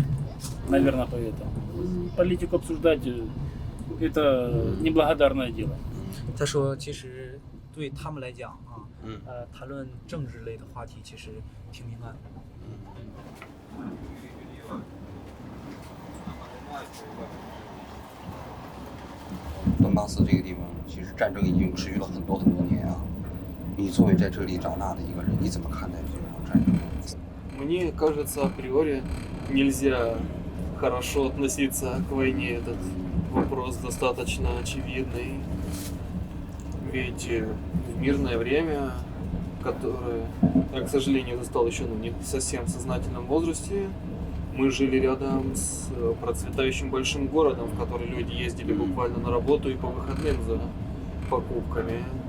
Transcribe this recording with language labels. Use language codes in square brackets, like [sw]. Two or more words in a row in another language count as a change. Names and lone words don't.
[ru] Наверное, поэтому. Политику обсуждать это неблагодарное дело. [zh] 他说，其实对他们来讲啊，谈论政治类的话题其实挺敏感的。顿巴斯这个地方，其实战争已经持续了很多年啊。你作为在这里长大的一个人，你怎么看待这场战争？ [ru] Мне кажется, априори нельзя хорошо относиться к войне. Этот вопрос достаточно очевидный. Ведь в мирное время, которое я, к сожалению, застал еще не совсем в сознательном возрасте, мы жили рядом с процветающим большим городом, в который люди ездили буквально на работу и по выходным за покупками.